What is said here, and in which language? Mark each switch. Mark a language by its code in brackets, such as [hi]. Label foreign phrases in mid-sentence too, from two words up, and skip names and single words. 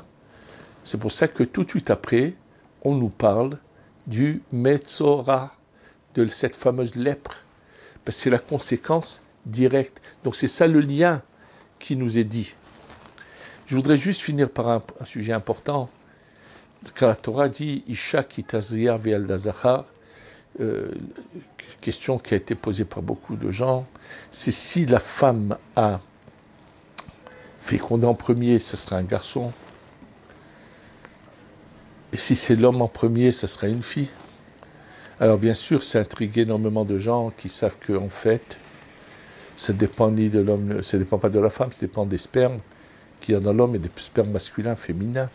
[fr] C'est pour ça que tout de suite après, on nous parle du Metzora, de cette fameuse lèpre. Parce que c'est la conséquence directe. Donc c'est ça le lien qui nous est dit. Je voudrais juste finir par un sujet important. Quand la Torah dit [he] אשה כי תזריע וילדה זכר, [fr] question qui a été posée par beaucoup de gens, c'est si la femme a fécondé en premier, ce sera un garçon. Et si c'est l'homme en premier, ce sera une fille. Alors bien sûr, ça intrigue énormément de gens qui savent qu'en fait, ça ne dépend ni de l'homme, ça ne dépend pas de la femme, ça dépend des spermes qu'il y a dans l'homme et des spermes masculins, féminins.